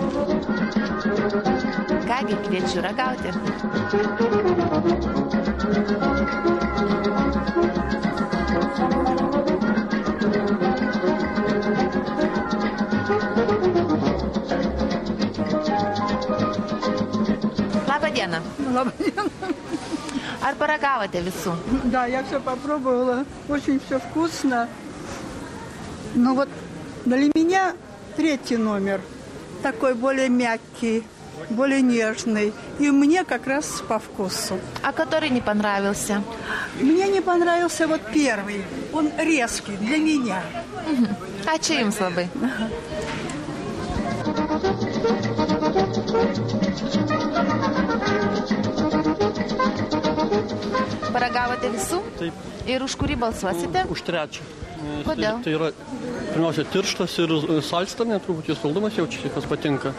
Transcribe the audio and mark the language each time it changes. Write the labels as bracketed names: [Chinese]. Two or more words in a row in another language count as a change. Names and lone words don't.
[Lithuanian] Kągi, kviečiu ragauti. Labą dieną. Labą dieną. Ar paragavote visų? [Russian] Да, я все попробовала. Очень все вкусно. Ну вот для меня третий номер. Такой более мягкий, более нежный. И мне как раз по вкусу. А который не понравился? Мне не понравился вот первый. Он резкий для меня. [Lithuanian] А čia jums labai? Paragavote visų? Taip. Ir už kurį balsuosite? Už trečią. Kodėl? Tai yra, pirmiausia, tirštas ir salstanė, truputį saldumas jaučiasi, kas patinka.